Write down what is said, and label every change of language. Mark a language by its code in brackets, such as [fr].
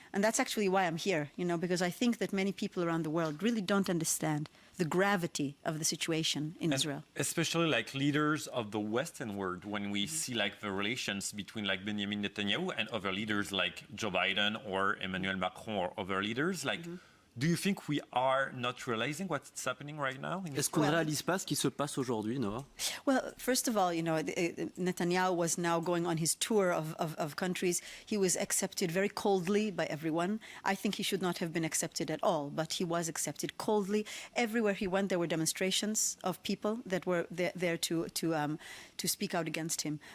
[en] And that's actually why I'm here, because I think that many people around the world really don't understand the gravity of the situation in Israel. Especially like leaders of the Western world, when we see like the relations between like Benjamin Netanyahu and other leaders like Joe Biden or Emmanuel Macron or other leaders, like... Do you think we are not realizing what's happening right now? [fr] Est-ce qu'on ne réalise pas ce qui se passe aujourd'hui, Noah? [en] Well, first of all, Netanyahu was now going on his tour of countries. He was accepted very coldly by everyone. I think he should not have been accepted at all, but he was accepted coldly. Everywhere he went, there were demonstrations of people that were there to speak out against him.